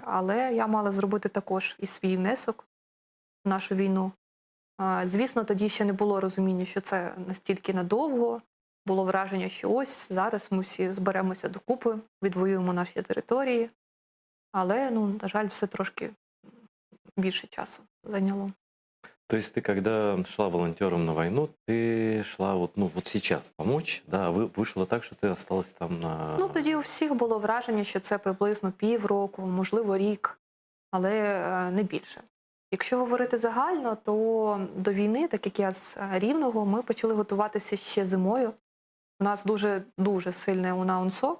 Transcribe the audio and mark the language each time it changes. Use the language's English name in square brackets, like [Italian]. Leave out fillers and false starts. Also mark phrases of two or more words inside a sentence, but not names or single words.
[Ukrainian] Але я мала зробити також і свій внесок в нашу війну. Звісно, тоді ще не було розуміння, що це настільки надовго. Було враження, що ось зараз ми всі зберемося докупи, відвоюємо наші території. Але, ну, на жаль, все трошки більше часу зайняло. [Russian] То есть ты, когда шла волонтером на войну, ты шла вот, ну, вот сейчас помочь, да, а вышло так, что ты осталась там на... [Ukrainian] Ну, тоді у всіх було враження, що це приблизно півроку, можливо, рік, але не більше. Якщо говорити загально, то до війни, так як я з Рівного, ми почали готуватися ще зимою. У нас дуже сильне УНАУНСО,